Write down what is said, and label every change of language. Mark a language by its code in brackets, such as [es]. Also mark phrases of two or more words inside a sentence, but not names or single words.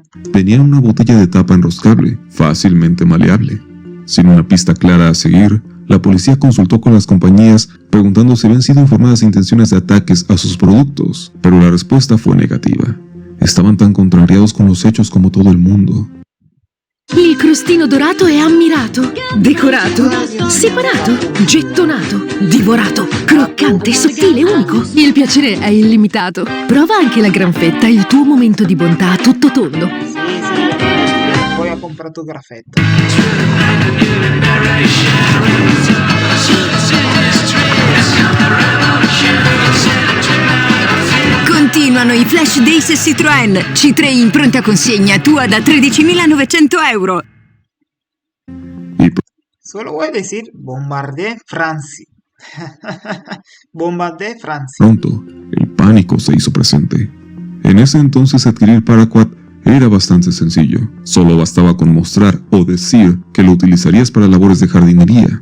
[es] Venía en una botella de tapa enroscable, fácilmente maleable. Sin una pista clara a seguir, la policía consultó con las compañías preguntando si habían sido informadas de intenciones de ataques a sus productos, pero la respuesta fue negativa. Estaban tan contrariados con los hechos como todo el mundo. [it] Il crostino dorato è ammirato, decorato, separato, gettonato, divorato, croccante, sottile, unico. Il piacere è illimitato. Prova anche la granfetta, il tuo momento di bontà a tutto tondo. [es] Sí, voy a comprar tu grafetta. [it] Continuano i Flash Days Citroën C3 in pronta consegna tua da 13.900 euro. [es] Solo voy a decir Bombardé Francia. Bombardé Francia. Pronto, el pánico se hizo presente. En ese entonces adquirir Paraquat era bastante sencillo. Solo bastaba con mostrar o decir que lo utilizarías para labores de jardinería.